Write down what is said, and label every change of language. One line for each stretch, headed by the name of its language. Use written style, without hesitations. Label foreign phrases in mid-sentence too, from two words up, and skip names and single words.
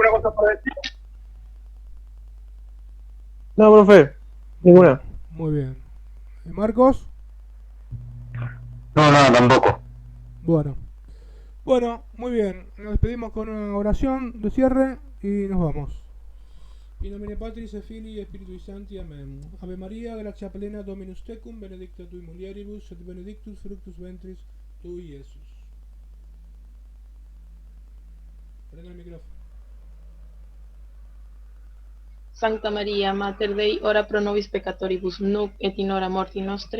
Spanish: No, profe, ninguna. Muy bien. ¿Marcos? No, tampoco. Bueno, muy bien. Nos despedimos con una oración de cierre y nos vamos.
Latin: In nomine Patris et Filii et Spiritui Sancti. Amen. Ave Maria, gratia plena Dominus tecum, benedicta tui mulieribus, et benedictus fructus ventris tui, Iesus.
Italian: Prenda il microfono.
Latin: Sancta Maria, Mater Dei, ora pro nobis peccatoribus, nunc et in hora morti nostre.